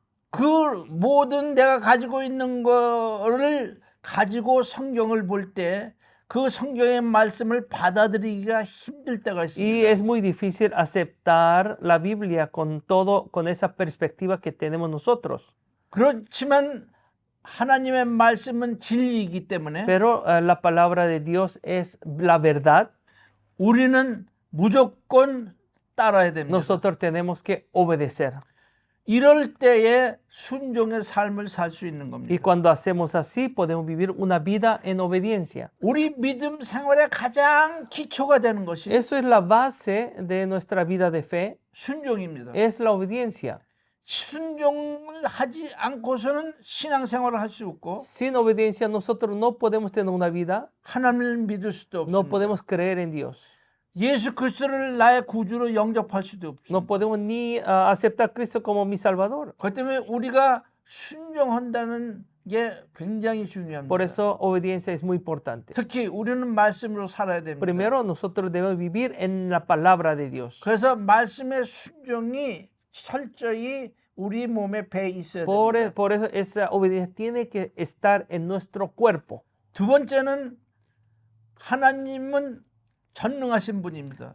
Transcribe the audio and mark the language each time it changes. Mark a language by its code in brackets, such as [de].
[ko] 그 모든 내가 가지고 있는 거를 가지고 성경을 볼 때 그 성경의 말씀을 받아들이기가 힘들 때가 [es] Y [ko] 있습니다. [es] es muy difícil aceptar la Biblia con esa perspectiva que tenemos nosotros. [ko] 그렇지만 하나님의 말씀은 진리이기 때문에 [es] Pero la palabra de Dios es la verdad. [ko] 우리는 무조건 따라야 됩니다. [es] Nosotros tenemos que obedecer. [ko] 이럴 때에 순종의 삶을 살 수 있는 [es] Y [ko] 겁니다. [es] cuando hacemos así, podemos vivir una vida en obediencia. [ko] 우리 믿음 생활의 가장 기초가 되는 것이 [es] Eso es la base de nuestra vida de fe, [ko] 순종입니다. [es] es la obediencia. [ko] 순종을 하지 않고서는 신앙생활을 할 수 없고 [es] Sin obediencia nosotros no podemos tener una vida, [ko] 하나님을 믿을 수도 [es] no [ko] 없습니다. [es] podemos creer en Dios. [ko] 예수 그리스도를 나의 구주로 영접할 수도 없습니다. [es] No podemos ni aceptar a Cristo como mi Salvador. [ko] 그렇기 때문에 우리가 순종한다는 게 굉장히 중요합니다. [es] Por eso obediencia es muy importante. [ko] 특히 우리는 말씀으로 살아야 됩니다. [es] Primero, nosotros debemos vivir en la palabra de Dios. [ko] 그래서 말씀의 순종이 철저히 우리 몸에 배 있어야 됩니다. [es] Por eso esa obediencia tiene que estar en nuestro cuerpo. [ko] 두 번째는 하나님은 전능하신 분입니다.